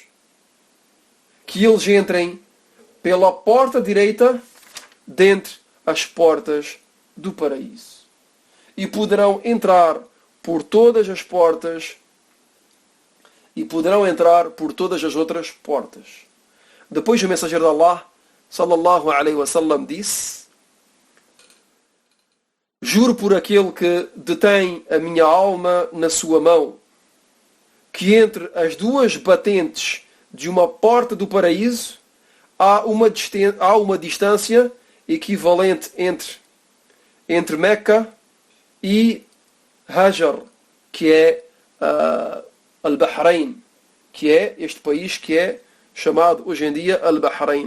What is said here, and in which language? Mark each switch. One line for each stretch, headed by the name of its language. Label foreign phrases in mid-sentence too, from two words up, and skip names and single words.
Portuguese: Que eles entrem pela porta direita dentre as portas do paraíso. E poderão entrar por todas as portas e poderão entrar por todas as outras portas. Depois o mensageiro de Allah,
Arabic: صلى الله عليه وسلم,
Portuguese: disse: juro por aquele que detém a minha alma na sua mão, que entre as duas batentes de uma porta do paraíso há uma distância equivalente entre Meca e Hajar, que é Al-Bahrein, que é este país que é chamado hoje em dia Al-Bahrein.